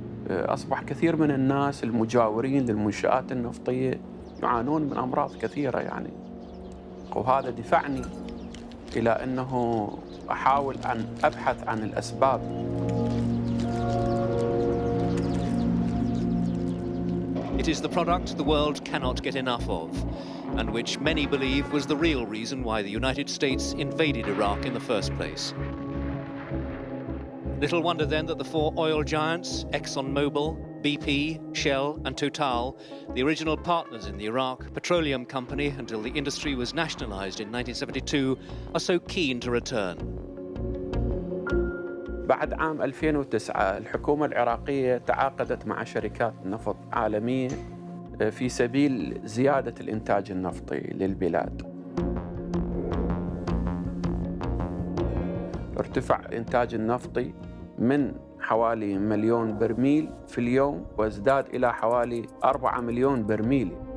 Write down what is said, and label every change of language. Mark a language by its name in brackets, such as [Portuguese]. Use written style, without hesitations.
[Arabic] أصبح كثير من الناس المجاورين للمنشآت النفطية يعانون من أمراض كثيرة يعني، وهذا دفعني إلى أنه أحاول أن أبحث عن الأسباب. [English] It is the product the world cannot get enough of, and which many believe was the real reason why the United States invaded Iraq in the first place. Little wonder then that the four oil giants, ExxonMobil, BP, Shell and Total, the original partners in the Iraq Petroleum Company until the industry was nationalized in 1972, are so keen to return. [Arabic] بعد عام 2009 الحكومة العراقية تعاقدت مع شركات نفط عالمية في سبيل زيادة الإنتاج النفطي للبلاد. ارتفع الإنتاج النفطي من حوالي 1 مليون برميل في اليوم وازداد إلى حوالي 4 مليون برميل.